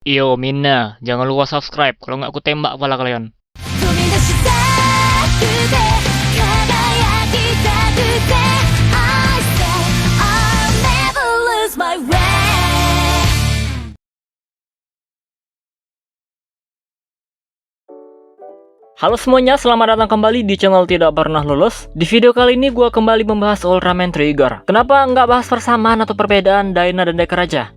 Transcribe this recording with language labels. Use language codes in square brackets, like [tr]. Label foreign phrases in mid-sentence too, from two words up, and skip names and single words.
[id] Yo Mina, jangan lupa subscribe, kalau nggak aku tembak kepala kalian. [ja] 飛び出したくて輝きたくて [en] I say I'll never lose my way. [id] Halo semuanya, selamat datang kembali di channel Tidak Pernah Lulus. Di video kali ini gue kembali membahas Ultraman Trigger. Kenapa nggak bahas persamaan atau perbedaan Dyna dan Decker aja?